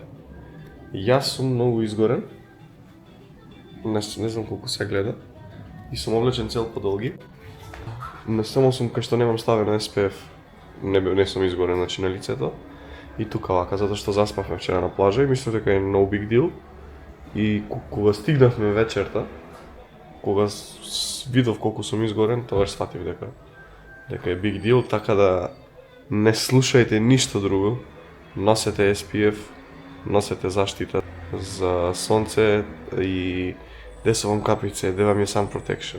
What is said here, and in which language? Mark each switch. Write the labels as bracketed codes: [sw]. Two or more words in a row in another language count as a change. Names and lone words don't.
[mk] Јас сум многу изгорен, не знам колку се гледа, и сум облечен цел подолги. Не само сум кај што немам ставено SPF, не сум изгорен, значи на лицето, и тука вака, затоа што заспавме вчера на плажа и мислев дека е [en] no big deal. [mk] И кога стигнавме вечерта, кога видов колку сум изгорен, тогаш сфатив дека е [en] big deal, [mk] така да не слушајте ништо друго. Носете SPF, носете заштита за сонце и десо вам капице, де вам е [en] sun protection.